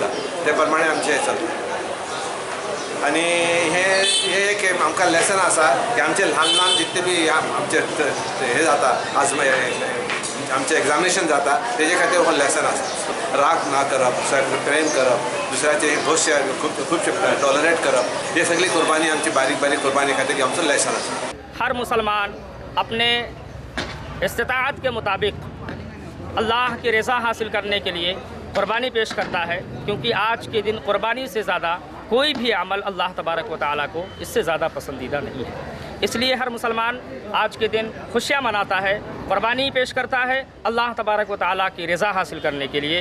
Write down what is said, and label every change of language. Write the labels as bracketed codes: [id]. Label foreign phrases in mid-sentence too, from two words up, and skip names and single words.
[kok] ते प्रमाणे आमचें हें चलता। आनी हे एक आमकां लेसन आसा की आमचे ल्हान ल्हान जितले बी आमचे हे जाता, आज आमचें एग्जामिनेशन जाता, तेजे खातीर हो लेसन आसा। राग ना करप, प्रेम करप, दुसऱ्याचे खूबशे टॉलरेट करप, हे सगळी कुर्बानी आमची बारीक बारीक कुर्बानी खातीर आमचो लेसन आसा। [hi] हर मुसलमान अपने इस्तिताअत के मुताबिक अल्लाह की रज़ा हासिल करने के लिए कुर्बानी पेश करता है, क्योंकि आज के दिन कुर्बानी से ज़्यादा कोई भी अमल [ar] الله تبارك وتعالى [hi] को इससे ज़्यादा पसंदीदा नहीं है। इसलिए हर मुसलमान आज के दिन खुशियाँ मनाता है, कुर्बानी पेश करता है [ar] الله تبارك وتعالى [hi] की रज़ा हासिल करने के लिए।